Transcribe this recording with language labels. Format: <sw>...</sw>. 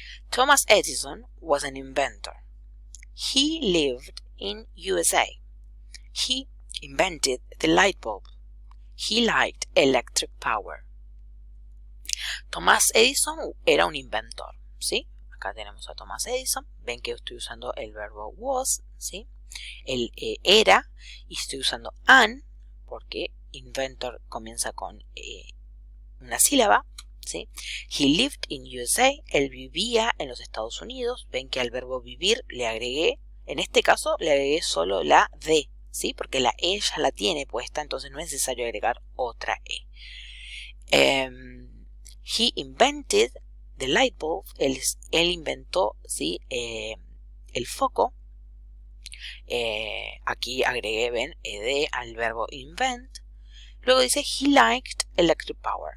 <en>Thomas Edison was an inventor. He lived in USA. He invented the light bulb. He liked electric power.</en> <es>Thomas Edison era un inventor, ¿sí? Acá tenemos a Thomas Edison. Ven que estoy usando el verbo was, ¿sí? El era, y estoy usando an, porque inventor comienza con una sílaba, ¿sí?</es> <en>He lived in USA.</en> <es>Él vivía en los Estados Unidos. Ven que al verbo vivir le agregué, en este caso le agregué solo la de, ¿sí? Porque la e ya la tiene puesta, entonces no es necesario agregar otra e.</es> <en>He invented the light bulb.</en> <es>Él inventó, ¿sí? El foco. Aquí agregué, ven, ed al verbo invent. Luego dice:</es> <en>He liked electric power.</en>